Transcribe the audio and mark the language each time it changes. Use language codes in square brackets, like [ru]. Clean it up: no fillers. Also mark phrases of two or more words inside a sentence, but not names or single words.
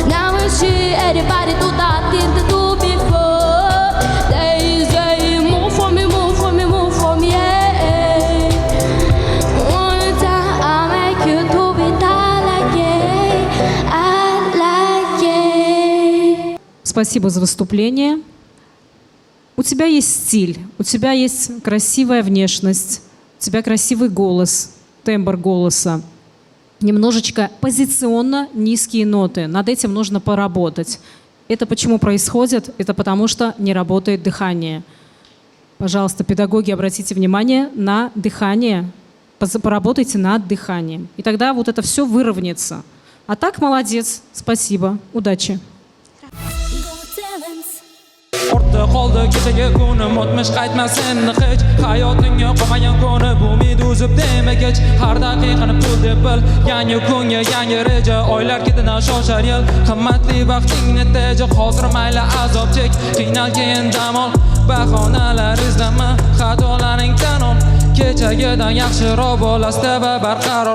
[en] Now it's shit, everybody do that, didn't do before. They say, move for me, move for me, move for me, yeah. One time I'll make you do it all again, all again. [ru] Спасибо за выступление. У тебя есть стиль, у тебя есть красивая внешность, у тебя красивый голос, тембр голоса. Немножечко позиционно низкие ноты. Над этим нужно поработать. Это почему происходит? Это потому что не работает дыхание. Пожалуйста, педагоги, обратите внимание на дыхание. Поработайте над дыханием. И тогда вот это все выровняется. А так молодец. Спасибо. Удачи. [uz] Orta qoldi kechagi kunim o'tmish qaytmasin hech hayotingga qolmagan kuni bu umid uzib demagach har daqiqani pul deb bil yangi kunga yangi reja oylar ketadi shoshar yil qimmatli vaqtingni teja hozir mayli azob chek qiynalgan dam ol bahonalar izlama xatolaring tan ol kechagidan yaxshiroq bo'lasda va barqaror